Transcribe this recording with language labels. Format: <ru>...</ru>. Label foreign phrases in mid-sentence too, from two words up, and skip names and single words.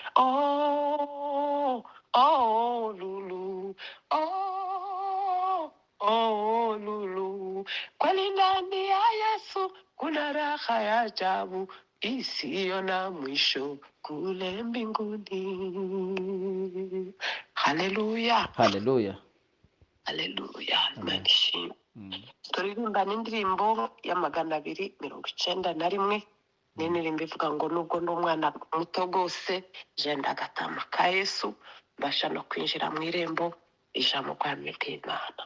<sw>Lulu, lulu, kweli ndani ya Yesu kuna raha ya ajabu isiyo na mwisho kule mbinguni.</sw> <rw>Haleluya. Haleluya. Haleluya. Manishimwe. Turirimba n'indirimbo ya 291. Ni indirimbo ivuga ngo nubwo ndi umwana muto rwose je ndagatama ka Yesu, mbasha no kwinjira mu irembo ijambo rw'Imana ry'Imana.</rw>